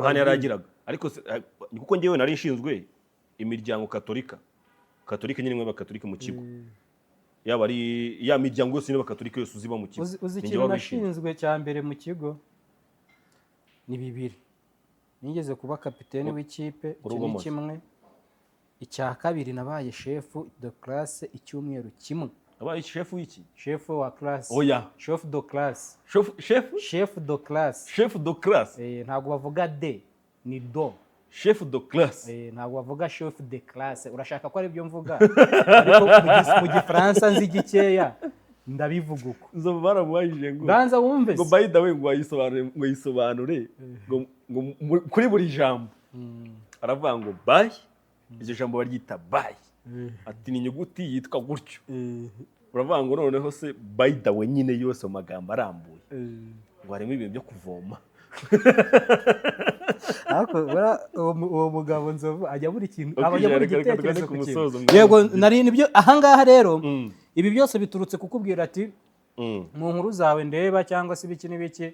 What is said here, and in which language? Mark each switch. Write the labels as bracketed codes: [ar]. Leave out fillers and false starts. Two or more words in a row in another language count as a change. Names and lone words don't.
[rw] amahane yaragiraga ariko kuko ngewe nari nshinzwe imiryango katolika nyine mwe bakatolika mu kigo yaba ari ya miryango yose n'abakatolika yose uziba mu kigo. Uzi ikintu nashinzwe cya mbere mu kigo ni 2. Nigeze kuba kapiteni w'ikipe ni kimwe. Icya kabiri nabaye [fr] chef de classe [rw] icyumweru kimwe. Nabaye chef w'iki? Chef wa classe. Oya. [fr] Chef de classe. Chef de classe. Chef de classe. [rw] Ntabwo bavuga de ni do. [fr] Chef de classe. [rw] Ntabwo bavuga [fr] chef de classe. [rw] Urashaka ko ari byo mvuga. Ariko mu Gifaransa nzi gikeya ndabivuga uko. Nzo baramwajije ngo. Banza wumve. Ngo [en] by the way [rw] ngo yisobanure ngo kuri buri jambo. Aravuga ngo bye. Iryo jambo baryita bye. Ati ni inyuguti yitwa gutyo. Uravuga ngo noneho se [en] by the way [rw] nyine yose mu magambo arambuye. Ngo harimo ibintu byo kuvoma. Ariko uwo mugabo Nzovu ajya buri kintu abajya buri gitekerezo ku kintu. Yego nari nibyo ahangaha rero ibi byose biturutse kukubwira ati mu nkuru zawe ndeba cyangwa se ibiki n'ibiki.